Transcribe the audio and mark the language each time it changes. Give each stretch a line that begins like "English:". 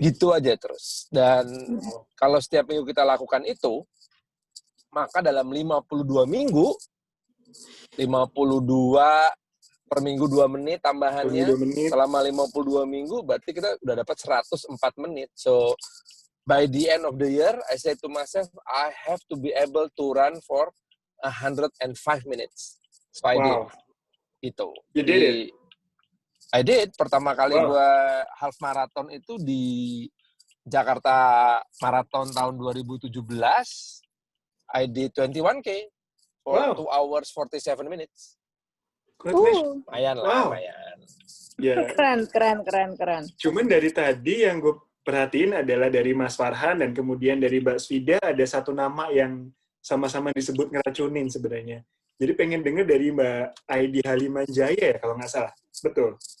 Indonesian: Gitu aja terus. Dan kalau setiap minggu kita lakukan itu, maka dalam 52 minggu, 52 per minggu 2 menit tambahannya, 2 menit. selama 52 minggu, berarti kita udah dapat 104 menit.
English: So, by the end of the year, I say to myself, I have to be able to run for 105 minutes. So, I did. Itu. You did it? I did.
Indonesian: Pertama kali gue half marathon itu di Jakarta Marathon tahun 2017.
English: I did 21K for 2 hours 47 minutes.
Indonesian: Lumayan lah, lumayan. Ya. Keren. Cuman dari tadi yang gue perhatiin adalah dari Mas Farhan dan kemudian dari Mbak Svida ada satu nama yang sama-sama disebut ngeracunin sebenarnya. Jadi pengen denger dari Mbak Aidi Halimanjaya ya kalau nggak salah. Betul.